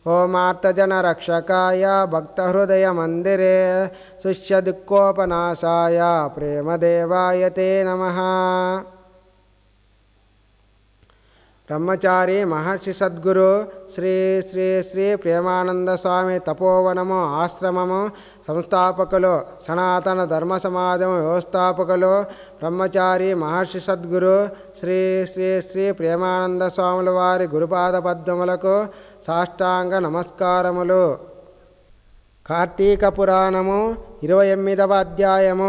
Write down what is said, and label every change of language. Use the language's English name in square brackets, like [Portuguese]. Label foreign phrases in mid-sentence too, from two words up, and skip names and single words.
[Sanskrit] परमार्थजनरक्षकाय भक्तहृदयमन्दिरे शिष्यदुःखोपनाशाय प्रेमदेवाय ते नमः। [Telugu] ब्रह्मचारी महर्षि सद्गुरु श्री श्री श्री प्रेमानंद स्वामी तपोवनము ఆశ్రమము సంస్థాపకులు సనాతన ధర్మ సమాజం వ్యవస్థాపకులు బ్రహ్మచారి మహర్షి సద్గురు శ్రీ శ్రీ శ్రీ ప్రేమానంద స్వాముల వారి గురుపాద పద్మములకు సాష్టాంగ నమస్కారములు. కార్తీక పురాణము 28వ అధ్యాయము.